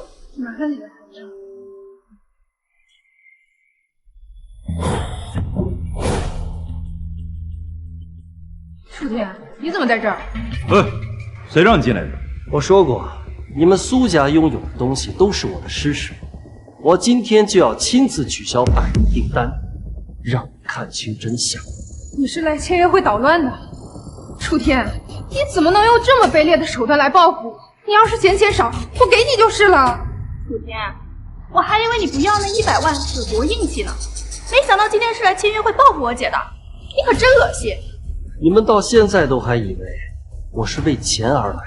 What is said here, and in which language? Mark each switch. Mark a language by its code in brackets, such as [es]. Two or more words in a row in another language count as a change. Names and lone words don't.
[zh] 馬上就來皇上。楚天，你怎麼在這兒？誰讓你進來的？我說過，你們蘇家擁有的東西都是我的施捨，我今天就要親自取消100億訂單，讓你看清真相。你是來簽約會搗亂的？楚天，你怎么能用这么卑劣的手段来报复？你要是嫌钱少，我给你就是了。楚天，我还以为你不要那100万是多硬气呢，没想到今天是来签约会报复我姐的，你可真恶心！你们到现在都还以为我是为钱而来，